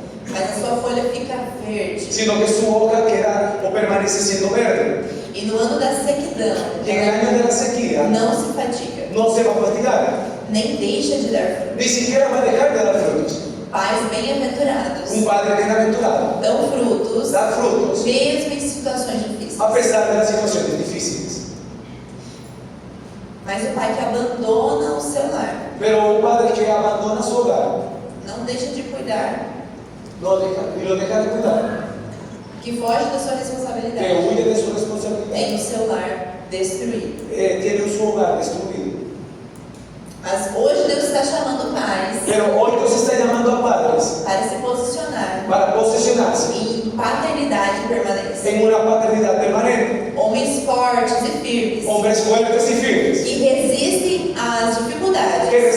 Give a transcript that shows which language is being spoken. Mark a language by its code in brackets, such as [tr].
[pt] mas a sua folha fica verde. [es] sino que su hoja queda o permanece siendo verde. [pt] E no ano da sequidão, [es] Y en el año de la sequía [pt] não se fatiga, [es] no se va a fatigar, [pt] nem deixa de dar fruto. [es] ni siquiera va a dejar de dar frutos. [pt] Pais bem-aventurados [es] Un padre bienaventurado [pt] dão frutos [es] da frutos [pt] mesmo em situações difíceis. [es] a pesar de las situaciones difíciles. [pt] Mas o pai que abandona o seu lar, [es] Pero un padre que abandona su hogar [pt] não deixa de cuidar, [es] lo deja de cuidar, [pt] que foge da sua [es] que [pt] responsabilidade, [es] huye de su responsabilidad, [pt] tem o seu lar destruído. [es] tiene su hogar destruido. [pt] Mas hoje Deus está chamando pais [es] Pero hoy Dios está llamando a padres [pt] para se posicionar [es] para posicionarse [pt] em paternidade e permanência. [es] en una paternidad permanente. [pt] Homens fortes e firmes [es] Hombres fuertes y firmes [pt] que resistem às dificuldades